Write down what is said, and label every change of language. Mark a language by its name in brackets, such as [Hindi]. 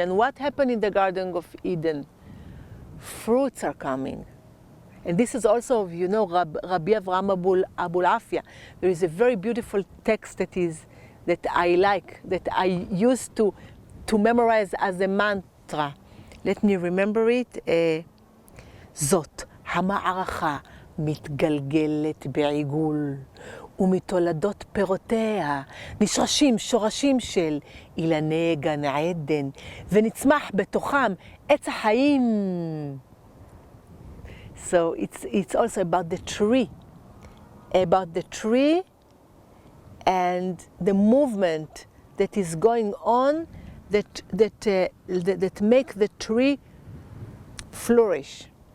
[English] And what happened in the Garden of Eden? Fruits are coming. And this is also, you know, Rabbi Avraham Abulafia. There is a very beautiful text that I like, that I used to memorize as a mantra. Let me remember it. [Hebrew] זאת המערכה מתגלגלת בעיגול, ומתולדות פירותיה נשרשים שורשים של אילני גן עדן, ונצמח בתוכם עץ החיים. [English] So it's also about the tree and the movement that is going on that make the tree flourish.